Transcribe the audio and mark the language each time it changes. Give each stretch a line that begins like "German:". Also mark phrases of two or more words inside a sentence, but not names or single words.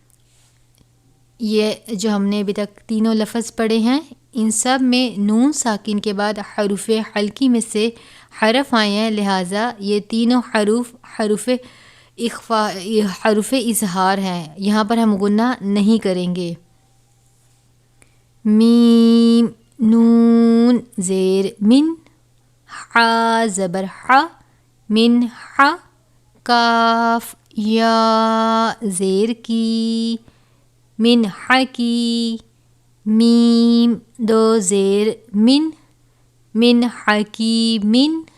Urdu: یہ جو ہم نے ابھی تک تینوں لفظ پڑھے ہیں، ان سب میں نون ساکن کے بعد حروف حلقی میں سے حرف آئے ہیں، لہٰذا یہ تینوں حروف اخفا، حروف اظہار ہیں، یہاں پر ہم غنہ نہیں کریں گے. میم نون زیر من، حا زبر حا، من حا، کاف یا زیر کی، من حکی، میم دو زیر من حکیمن،